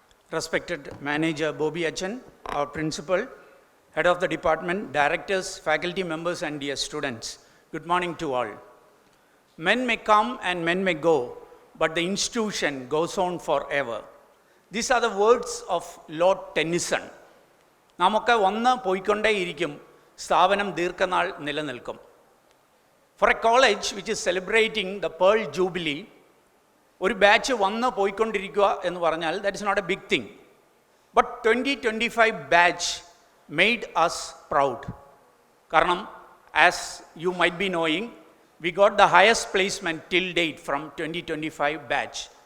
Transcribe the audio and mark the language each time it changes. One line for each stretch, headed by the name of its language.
English: Respected Manager Bobby Achan, our Principal, Head of the Department, Directors, Faculty members and dear students, good morning to all. Men may come and men may go, but the institution goes on forever. These are the words of Lord Tennyson.
Malayalam: നമുക്ക് വന്ന് പോയിക്കൊണ്ടേയിരിക്കും സ്ഥാപനം ദീർഘനാൾ നിലനിൽക്കും.
English: For a college which is celebrating the Pearl Jubilee,
Malayalam: ഒരു batch വന്ന് പോയിക്കൊണ്ടിരിക്കുക എന്ന് പറഞ്ഞാൽ
English: that is not a big thing. But 2025 batch made us proud.
Malayalam: കാരണം
English: as you might be knowing, we got the highest placement till date from 2025 batch.